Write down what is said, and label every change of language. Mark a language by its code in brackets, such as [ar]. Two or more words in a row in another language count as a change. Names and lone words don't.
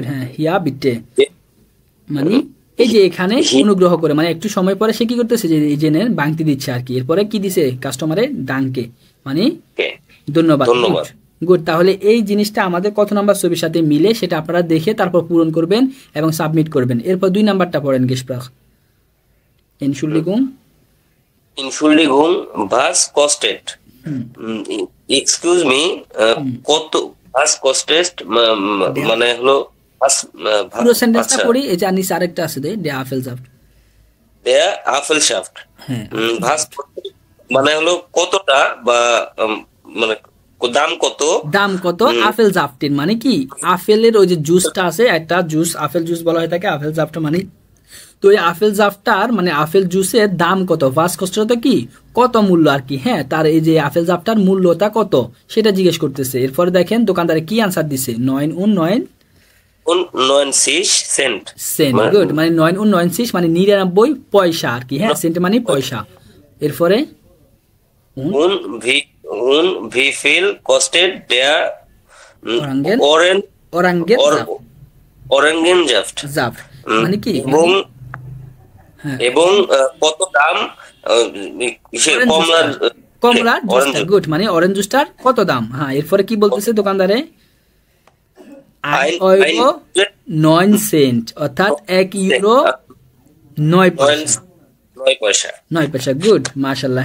[bn] হ্যাঁ, [de] hier bitte [bn] মানে এই যে এখানে অনুগ্রহ করে, মানে একটু সময় পরে সে কি করতেছে যে এই জেনের বাংতি দিচ্ছে আর কি। এরপরে কি দিছে কাস্টমারে? ডাঙ্কে মানে ধন্যবাদ। গুড। তাহলে এই জিনিসটা আমাদের কত নাম্বার ছবির সাথে মিলে সেটা আপনারা দেখে তারপর পূরণ করবেন এবং সাবমিট করবেন। এরপর 2 নাম্বারটা পড়েন গেসপ্রাখ। [de] Entschuldigung, was kostet? [en] Excuse me, [bn] কত [de] was kostet [bn] মানে হলো পুরো সেন্টেন্সটা পড়ি। এই যে নিচে আরেকটা আছে [de] der Apfelschaft, der Apfelschaft। [bn] হ্যাঁ, was মানে হলো কতটা বা মানে দাম কত আপেল জাফটিন মানে কি আপেলের ওই যে জুসটা আছে একটা জুস, [en] apple juice [bn] বলা হয় থাকে আপেল জাফটা মানে। তো এই আপেল জাফটার মানে আপেল জুসের দাম কত, ফার্স্ট কষ্টটা কি কত মূল্য আর কি। হ্যাঁ, তার এই যে আপেল জাফটার মূল্যটা কত সেটা জিজ্ঞেস করতেছে। এরপরে দেখেন দোকানদারে কি আনসার দিছে, 99 সেন্ট। গুড, মানে 99 মানে 99 পয়সা আর কি। হ্যাঁ, সেন্ট মানে পয়সা। এরপরে [de] wie viel kostet der Orangensaft [bn] মানে কি এবং কত দাম কমলার জুসটার। গুড, মানে অরেঞ্জ জুসটার কত দাম। হ্যাঁ, এরপরে কি বলতেছে দোকানদারে? 9 সেন্ট অর্থাৎ 1 ইউরো 9 পয়সা। গুড, মাশাআল্লাহ।